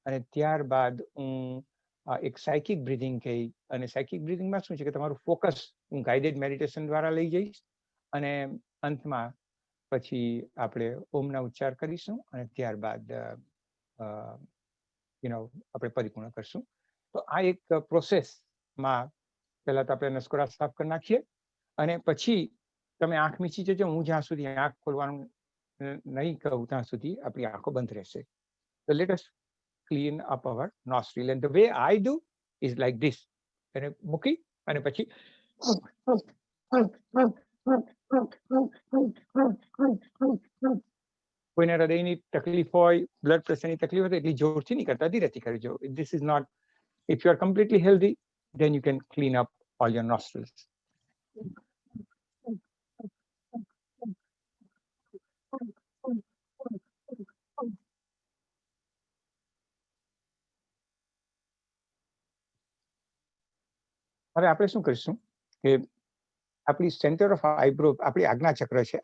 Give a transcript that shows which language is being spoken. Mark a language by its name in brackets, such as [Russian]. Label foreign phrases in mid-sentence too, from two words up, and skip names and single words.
[Gujarati] અને ત્યારબાદ હું એક [English] psychic breathing [Gujarati] કહી, અને [English] psychic breathing [Gujarati] શું છે કે તમારું ફોકસ હું [English] guided meditation [Gujarati] દ્વારા લઈ જઈશ, અને અંતમાં પછી આપણે ઓમના ઉચ્ચાર કરીશું અને ત્યારબાદ આપણે પરિપૂર્ણ કરશું. તો આ એક પ્રોસેસમાં પહેલા તો આપણે નસકોરા સાફ કરી નાખીએ, અને પછી તમે આંખ મીચી જજો. હું જ્યાં સુધી આંખ ખોલવાનું નહીં કહું ત્યાં સુધી આપણી આંખો બંધ રહેશે. [English] So let us clean up our nostril, and the way I do is like this. [Gujarati] અને મૂકી અને પછી કોઈને હૃદયની તકલીફ હોય, [English] blood pressure [Gujarati] તકલીફ હોય તો એટલી જોરથી નહીં કરતા, ધીરેથી કરજો. [English] This is not, if you are completely healthy, then you can clean up all your nostrils. [Gujarati] હવે આપણે શું કરીશું કે આપણી [English] centre of eyebrow, [Gujarati] આપણી આજ્ઞા ચક્ર છે.